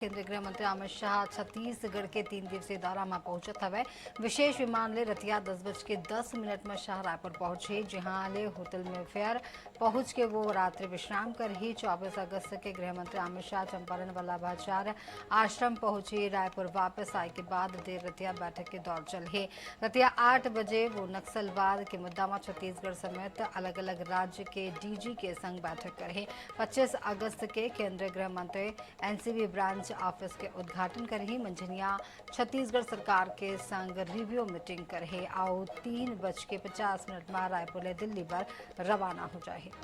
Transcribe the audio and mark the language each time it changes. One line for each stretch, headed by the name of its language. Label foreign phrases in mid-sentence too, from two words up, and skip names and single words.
Chhattisgarhi: केंद्रीय गृह मंत्री अमित शाह छत्तीसगढ़ के 3 दिवसीय दौरा में पहुंचत हवे। विशेष विमान ले रतिया 10:10 में शाह रायपुर पहुंचे, जहां ले होटल में फेयर पहुंच के वो रात्रि विश्राम कर ही 24 अगस्त के गृह मंत्री अमित शाह चंपारण वल्लभाचार्य आश्रम पहुंचे। रायपुर वापस आए के बाद देर रतिया बैठक के दौर चले। रतिया 8 बजे वो नक्सलवाद के मुद्दा में छत्तीसगढ़ समेत अलग अलग राज्य के डीजी के संग बैठक करे। 25 अगस्त के केंद्रीय गृह मंत्री एनसीबी
English: branch office
Chhattisgarhi: के उद्घाटन कर ही मंझनिया छत्तीसगढ़ सरकार के संग
English: review meeting
Chhattisgarhi: करे और 3:50 में रायपुर ले दिल्ली पर रवाना हो जाए।